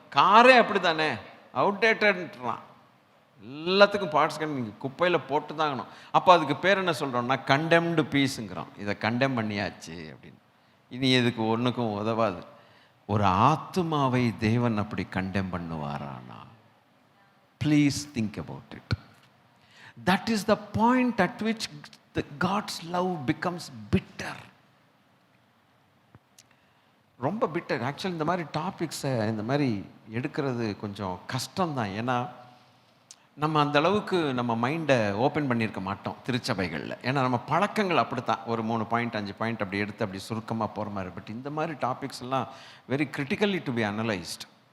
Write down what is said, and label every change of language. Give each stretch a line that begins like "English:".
Tamil: காரே அப்படி தானே, அவுடேட்டட்ன்றான். எல்லாத்துக்கும் பார்ட்ஸ் நீங்கள் குப்பையில் போட்டு தாங்கணும். அப்போ அதுக்கு பேர் என்ன சொல்கிறோம்னா கண்டெம்டு பீஸுங்கிறோம். இதை கண்டெம் பண்ணியாச்சு அப்படின்னு. இனி எதுக்கு ஒன்றுக்கும் உதவாது. ஒரு ஆத்துமாவை தேவன் அப்படி condemn பண்ணுவாரானா?
English: Please think about it. That is the point at which God's love becomes bitter.
Tamil: ரொம்ப பிட்டர். ஆக்சுவலி இந்த மாதிரி டாபிக்ஸை இந்த மாதிரி எடுக்கிறது கொஞ்சம் கஷ்டம்தான். ஏன்னா நம்ம அந்த அளவுக்கு நம்ம மைண்டை ஓப்பன் பண்ணியிருக்க மாட்டோம் திருச்சபைகளில். ஏன்னா நம்ம பழக்கங்கள் அப்படி தான், ஒரு 3 பாயிண்ட் 5 பாயிண்ட் அப்படி எடுத்து அப்படி சுருக்கமாக போகிற மாதிரி.
English: but
Tamil: இந்த மாதிரி
English: topics
Tamil: எல்லாம்
English: Very critically to be analysed.